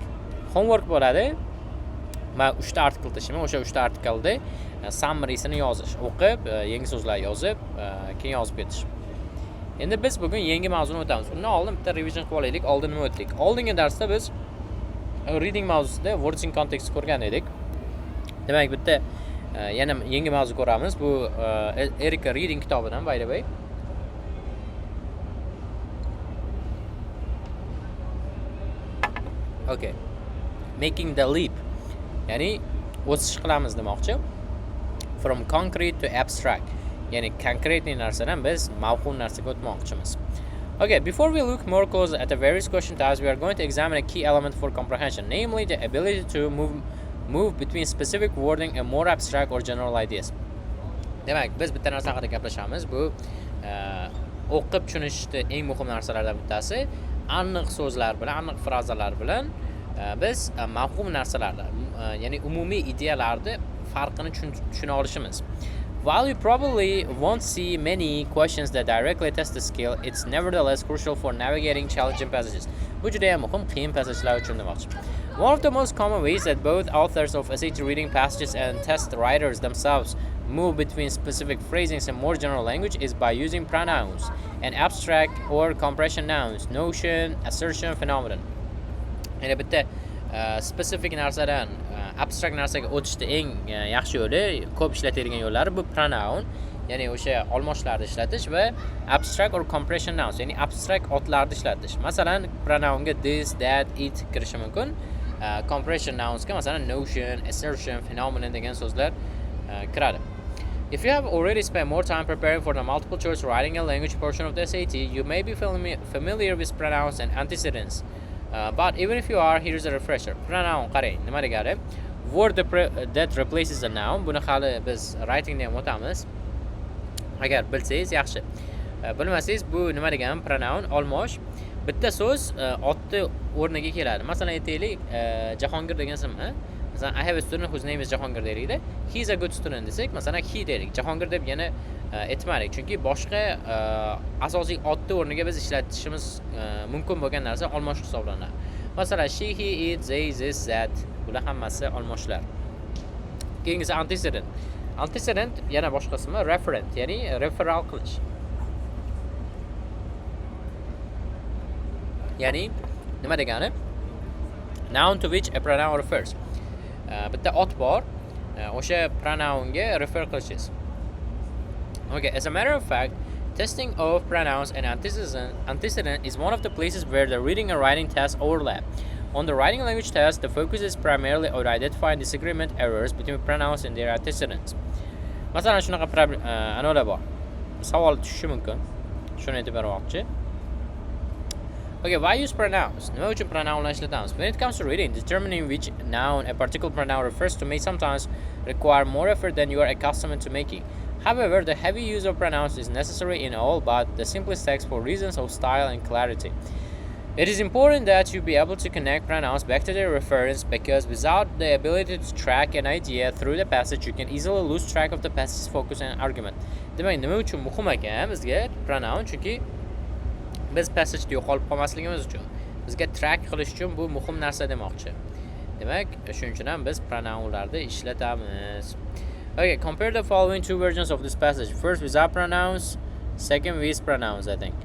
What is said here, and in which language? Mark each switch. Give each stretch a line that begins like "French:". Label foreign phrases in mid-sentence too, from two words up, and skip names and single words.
Uzbek: Homework bo'ladi. Men 3 ta artikel tashiman, o'sha 3 ta artikelda summary'sini yozish, o'qib, yangi so'zlar yozib, keyin yozib ketish. Endi biz bugun yangi mavzuni o'tamiz. Undan oldin bitta revision qilib olaylik. Oldin nima o'tdik? Oldingi darsda biz reading mavzusida
English: words in context
Uzbek: ko'rgan edik. Demak, bitta yana yangi mavzu ko'ramiz. Bu Erika reading kitobidan,
English: by the way. Okay. Making the leap.
Uzbek: Ya'ni o'sish qilamiz demoqchi.
English: From concrete to abstract.
Uzbek: Ya'ni konkretniy narsadan biz mavhum narsaga o'tmoqchimiz.
English: Okay, before we look more close at the various question types, we are going to examine a key element for comprehension, namely the ability to move between specific wording and more abstract or general ideas.
Uzbek: Demak, biz bitta narsa haqida gaplashamiz. Bu o'qib tushunishda eng muhim narsalardan bittasi aniq so'zlar bilan, aniq frazalar bilan biz mavhum narsalarni, ya'ni umumiy ideyalarni farqini tushuna olishimiz.
English: While you probably won't see many questions that directly test the skill, it's nevertheless crucial for navigating challenging passages.
Uzbek: Bu juda ham muhim, qiyin passajlar uchun demoqchi.
English: One of the most common ways that both authors of SAT reading passages and test writers themselves move between specific phrasings and more general language is by using pronouns and abstract or compression nouns, notion, assertion, phenomenon.
Uzbek: Yana bitta specific narsadan abstract narsaga o'tishda eng yaxshi yo'li, ko'p ishlatadigan yo'llari bu pronoun, ya'ni o'sha olmoshlarni ishlatish va
English: abstract or compression nouns,
Uzbek: ya'ni abstract otlarni ishlatish. Masalan, pronounga
English: this, that, it
Uzbek: kirishi mumkin.
English: Compression nounsga
Uzbek: masalan
English: notion, assertion, phenomenon
Uzbek: degan so'zlar kiradi.
English: If you have already spent more time preparing for the multiple choice writing and language portion of the SAT, you may be familiar with pronouns and antecedents. But even if you are, here's a refresher.
Uzbek: Pronoun qarang, nima degani?
English: Word that replaces a noun.
Uzbek: Buni hali biz writingda ham o'tamiz. Agar bilsangiz yaxshi. Bilmasangiz bu nima degani? Pronoun olmosh. Bitta so'z otni o'rniga keladi. Masalan, aytaylik, Jahongir degan ism, masalan,
English: I have a student whose name is Jahongir deylikda. He is a good student
Uzbek: desak, masalan,
English: he deylik.
Uzbek: Jahongir deb yana aytmaylik. Chunki boshqa asosiy otni o'rniga biz ishlatishimiz mumkin bo'lgan narsa olmosh hisoblanadi. Masalan,
English: she, he, it, they, this, that.
Uzbek: Bular hammasi olmoshlar. Keyingisi antecedent. Antecedent yana boshqa ismi referent, ya'ni referal qilish. Ya'ni nima degani?
English: Noun to which a pronoun refers.
Uzbek: Bitta ot bor, o'sha pronounga refer qilishingiz.
English: Okay, as a matter of fact, testing of pronouns and antecedent is one of the places where the reading and writing tests overlap. On the writing language test, the focus is primarily on identifying disagreement errors between pronouns and their antecedents.
Uzbek: Masalan, shunaqa anolar bor. Savol tushishi mumkin. Shuni aytib bermoqchi.
English: Okay, why use pronouns?
Uzbek: Nima uchun pronounlar ishlatamiz?
English: When it comes to reading, determining which noun a particular pronoun refers to may sometimes require more effort than you are accustomed to making. However, the heavy use of pronouns is necessary in all but the simplest text for reasons of style and clarity. It is important that you be able to connect pronouns back to their reference, because without the ability to track an idea through the passage, you can easily lose track of the passage's focus and argument.
Uzbek: Demak, nima uchun muhim ekan bizga pronoun? Chunki biz passageda yo'qolib qolmasligimiz uchun, bizga track qilish uchun bu muhim narsa demoqchi. Demak, shuning uchun ham biz pronounlarni ishlatamiz.
English: Okay, compare the following two versions of this passage. First without pronouns, second with pronouns, I think.